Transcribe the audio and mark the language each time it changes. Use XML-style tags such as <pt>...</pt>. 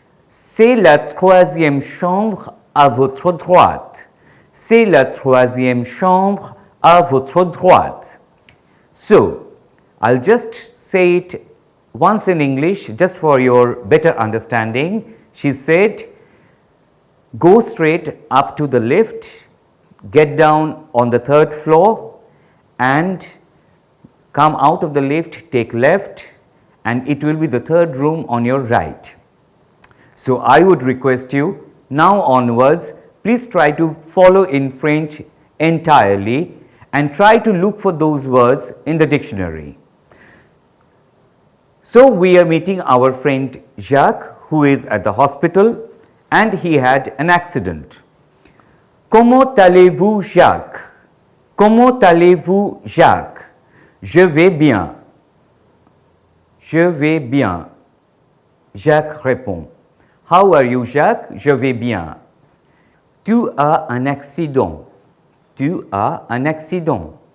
<fr>C'est la troisième chambre à votre droite. C'est la troisième chambre à votre droite.</fr> <en>So, I'll just say it once in English, just for your better understanding. She said, go straight up to the lift, get down on the third floor, and come out of the lift, take left, and it will be the third room on your right. So I would request you, now onwards, please try to follow in French entirely and try to look for those words in the dictionary. So we are meeting our friend Jacques, who is at the hospital, and he had an accident.</en> <fr>Comment allez-vous, Jacques? Comment allez-vous, Jacques? Je vais bien. Je vais bien. Jacques répond.</fr> <en>How are you, Jacques?</en> <fr>Je vais bien. Tu as un accident. Tu as un accident.</fr>